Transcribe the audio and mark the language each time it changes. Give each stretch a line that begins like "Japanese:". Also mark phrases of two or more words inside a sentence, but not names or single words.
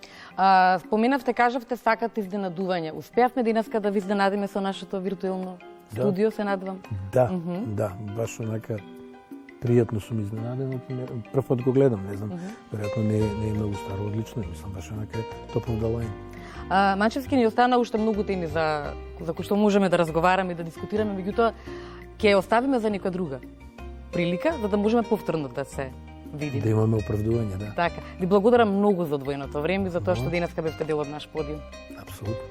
Macedonian: Споменавте, кажавте, сакате изненадување. Успеавме денеска да ви изненадиме со нашето виртуелно студио, се надвам. Да, баш онака пријатно сум изненаден. Прв пат го гледам, не знам, веројатно не е многу старо, одлично, мислам, баш онака
English: top of the line.
Macedonian: Манчевски ни остана уште многу теми за кои што можеме да разговараме и да дискутираме, меѓутоа ќе оставиме за некоја друга прилика, за да можеме повторно да се видиме. Да имаме оправдување, да. Така. Ви благодарам многу за одвоеното време и за тоа што денеска бевте дел од наш подиум.